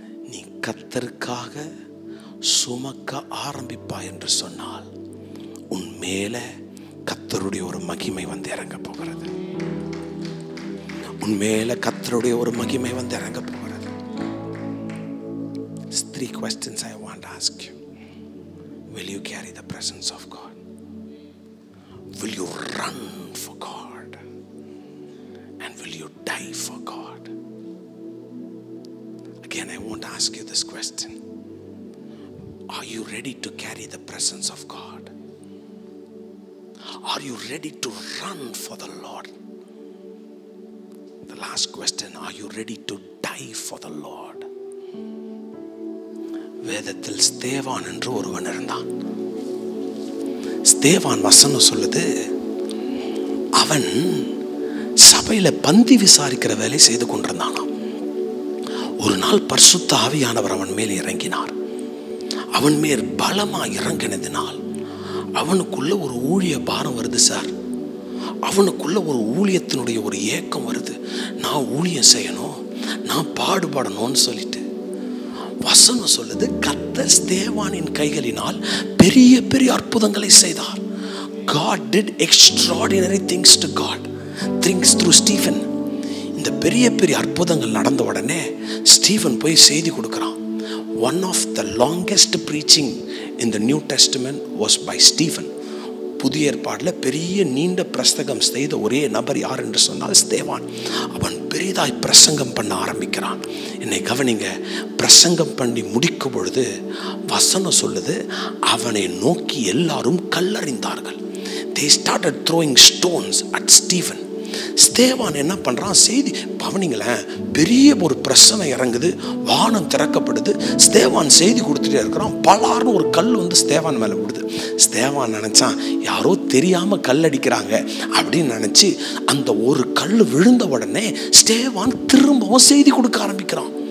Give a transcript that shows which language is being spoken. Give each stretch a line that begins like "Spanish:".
Tamil: நீ கர்த்தருக்காக சுமக்க ஆரம்பிப்பா என்று சொன்னால் உன் மேல கர்த்தருடைய ஒரு மகிமை வந்து இறங்க போகிறது. உன் மேல கர்த்தருடைய ஒரு மகிமை வந்து இறங்க போகிறது.
English: 3 questions I want to ask you. Will you carry the presence of God? Will you run for God? And will you die for God? Again, I want to ask you this question. Are you ready to carry the presence of God? Are you ready to run for the Lord? The last question, are you ready to die for the Lord?
Tamil: வேதத்தில் ஸ்தேவான் என்று ஒருவன் இருந்தான். ஸ்தேவான் வசனம் சொல்லுது, அவன் சபையில பந்தி விசாரிக்கிற வேலை செய்து கொண்டிருந்தானாம். ஒரு நாள் பரிசுத்த ஆவியானவர் அவன் மேல் இறங்கினார். அவன் மேல் பலமா இறங்கினதினால் அவனுக்குள்ள ஒரு ஊழிய பாரம் வருது சார். அவனுக்குள்ள ஒரு ஊழியத்தினுடைய ஒரு ஏக்கம் வருது. நான் ஊழியம் செய்யணும், நான் பாடுபடணும்னு சொல்லிட்டு வசனம் சொல்லுது, கர்த்தர் ஸ்தேவானின் கைகளினால் பெரிய பெரிய அற்புதங்களை செய்தார்.
English: God did extraordinary things to God, things through Stephen.
Tamil: இந்த பெரிய பெரிய அற்புதங்கள் நடந்த உடனே ஸ்டீவன் போய் செய்தி கொடுக்கிறான்.
English: One of the longest preaching in the New Testament was by Stephen.
Tamil: புதிய ஏற்பாட்டில் பெரிய நீண்ட பிரசங்கம் செய்த ஒரே நபர் யார் என்று சொன்னால் ஸ்தேவான். அவன் பெரிதாய் பிரசங்கம் பண்ண ஆரம்பிக்கிறான். என்னை கவனிங்க, பிரசங்கம் பண்ணி முடிக்கும் பொழுது வசனம் சொல்லுது, அவனை நோக்கி எல்லாரும் கல்லறிந்தார்கள்.
English: They started throwing stones at Stephen.
Tamil: ஸ்தேவான் என்ன பண்றான், செய்தி கவனிங்களேன், பெரிய ஒரு பிரச்சனை இறங்குது, வானம் திறக்கப்படுது, ஸ்தேவான் செய்தி கொடுத்துட்டே இருக்கிறான். பலார்னு ஒரு கல் வந்து ஸ்தேவான் மேல விடுது. ஸ்தேவான் நினைச்சான் யாரோ தெரியாம கல் அடிக்கிறாங்க அப்படின்னு நினைச்சு அந்த ஒரு கல் விழுந்த உடனே ஸ்தேவான் திரும்பவும் செய்தி கொடுக்க ஆரம்பிக்கிறான்.